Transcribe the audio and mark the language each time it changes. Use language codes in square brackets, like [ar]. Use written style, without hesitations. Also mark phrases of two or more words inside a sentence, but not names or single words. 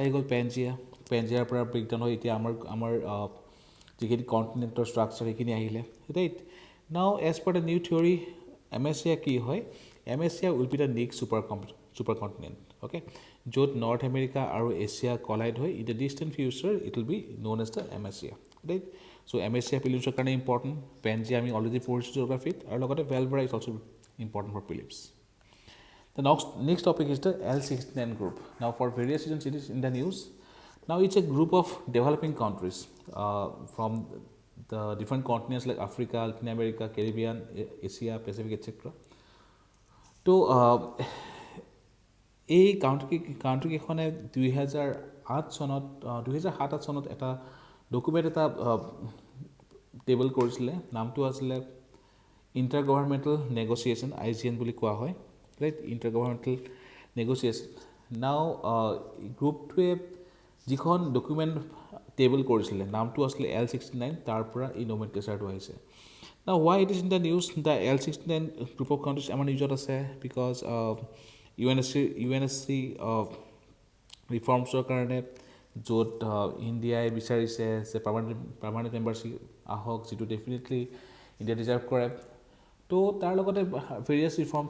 [as] আহি গ'ল পেনজিয়াৰ পৰা ব্ৰেকডাউন হৈ এতিয়া আমাৰ যিখিনি কণ্টিনেণ্টৰ ষ্ট্ৰাকচাৰ সেইখিনি আহিলে [en] right now as per the new theory Amasia [as] কি হয় [en] Amasia will be the next super continent okay [as] য'ত নৰ্থ আমেৰিকা আৰু এছিয়া কলাইড হয় [en] in the distant future it will be known as the Amasia right so Amasia [as] প্ৰিলিমছৰ কাৰণে ইম্পৰ্টেণ্ট পেনজিয়া আমি অলৰেডি পঢ়িছোঁ জিঅ'গ্ৰাফিত আৰু লগতে ভালভাৰা [en] is also important for prelims The next topic is the L69 Group. Now, for various reasons, it is in the news. Now, it's a group of developing countries from the different continents like Africa, Latin America, Caribbean, Asia, Pacific, etc. So, [as] এই কাউণ্ট্ৰিকেইখনে 2007 চনত এটা ডকুমেণ্ট এটা টেবল কৰিছিলে নামটো আছিলে ইণ্টাৰ [en] governmental negotiation IGN [as] বুলি কোৱা হয় [en] right inter governmental negotiation now [as] গ্ৰুপটোৱে যিখন ডকুমেণ্ট টেবল কৰিছিলে নামটো আছিলে L69 তাৰ পৰা এই নমেনক্লেচাৰটো আহিছে [en] now why it is in the news the L69 group of countries [as] আমাৰ নিউজত আছে বিকজ UNSC ৰিফৰ্মছৰ কাৰণে য'ত ইণ্ডিয়াই বিচাৰিছে যে [en] permanent membership [as] আহক যিটো ডেফিনেটলি ইণ্ডিয়া ডিজাৰ্ভ কৰে তো তাৰ লগতে ভেৰিয়াছ ৰিফৰ্মছ